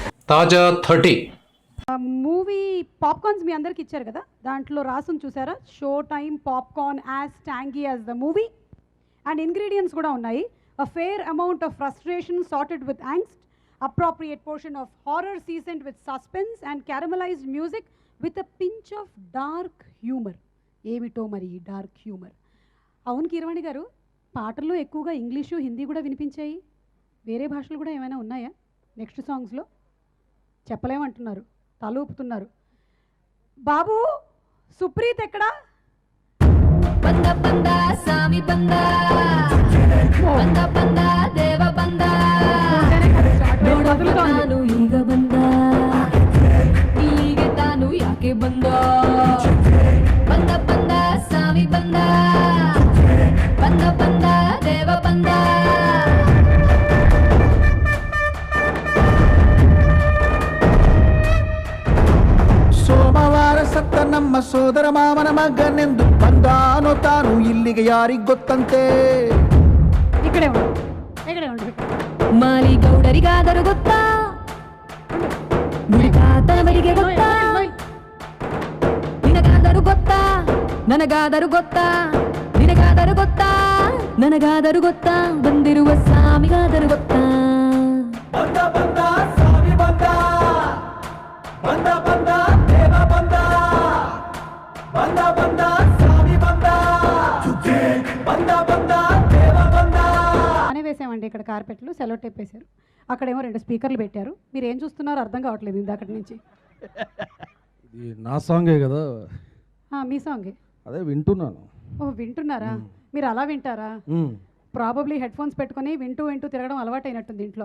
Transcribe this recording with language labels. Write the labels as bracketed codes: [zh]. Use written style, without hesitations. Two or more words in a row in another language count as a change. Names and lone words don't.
[te] తాజా 30. [en] movie popcorns [te] మీ అందరికి ఇచ్చారు కదా, దాంట్లో రాసుని చూసారా, [en] show time popcorn as tangy as the movie. and ingredients [te] కూడా ఉన్నాయి. [en] a fair amount of frustration sorted with angst, appropriate portion of horror seasoned with suspense and caramelized music with a pinch of dark humor. [te] ఏమిటో మరి [en] dark humor. [te] అవును కీరవాణి గారు, పాటల్లో ఎక్కువగా ఇంగ్లీషు హిందీ కూడా వినిపించాయి. వేరే భాషలు కూడా ఏమైనా ఉన్నాయా నెక్స్ట్ సాంగ్స్లో? చెప్పలేమంటున్నారు, తల ఊపుతున్నారు. బాబు, సుప్రీత్ ఎక్కడా? [kn] ಬಂದ ಬಂದ ಸಾಮಿ ಬಂದ ಬಂದ ಬಂದ ದೇವ ಬಂದ ನಾನು ಈಗ ಬಂದ ಇಲ್ಲಿಗೆ ತಾನು ಯಾಕೆ ಬಂದ ಬಂದ ಬಂದ ಸಾವಿ ಬಂದ ಬಂದ ಬಂದ ದೇವ ಬಂದ ಸೋಮವಾರ ಸತ್ತ ನಮ್ಮ ಸೋದರ ಮಾವನ ಮಗನೆಂದು ಬಂದಾನೋ ತಾನು ಇಲ್ಲಿಗೆ ಯಾರಿಗ್ ಗೊತ್ತಂತೆ. [te] ఇక్కడే ఉండు, ఇక్కడే ఉండు. [kn] ಮಾಲಿ ಗೌಡರಿಗಾದರೂ ಗೊತ್ತಾ, ನಿನಗಾತನವರಿಗೆ ಗೊತ್ತಾ, ನಿನಗಾದರೂ ಗೊತ್ತಾ, ನನಗಾದರೂ ಗೊತ್ತಾ, ನಿನಗಾದರೂ ಗೊತ್ತಾ, ನನಗಾದರೂ ಗೊತ್ತಾ, ಬಂದಿರುವ ಸ್ವಾಮಿಗಾದರೂ ಗೊತ್ತಾ. ಬಂದ ಬಂದ ಸ್ವಾಮಿ ಬಂದ ಬಂದ ಬಂದ ದೇವ ಬಂದ ಬಂದ ಬಂದ ಸ್ವಾಮಿ ಬಂದ ಬಂದ ಬಂದ ದೇವ ಬಂದ. [te] అనే వేసామండి ఇక్కడ కార్పెట్లు, సెలో టేప్ వేశారు. అక్కడేమో 2 స్పీకర్లు పెట్టారు. మీరు ఏం చూస్తున్నారో అర్థం కావట్లేదు ఇందాకటి నుంచి. ఇది నా సాంగే కదా, మీ సాంగే. అదే వింటున్నాను. ఓ, వింటున్నారా? మీరు అలా వింటారా? [en] probably head phones [te] పెట్టుకుని వింటూ వింటూ తిరగడం అలవాటైనట్టుంది ఇంట్లో.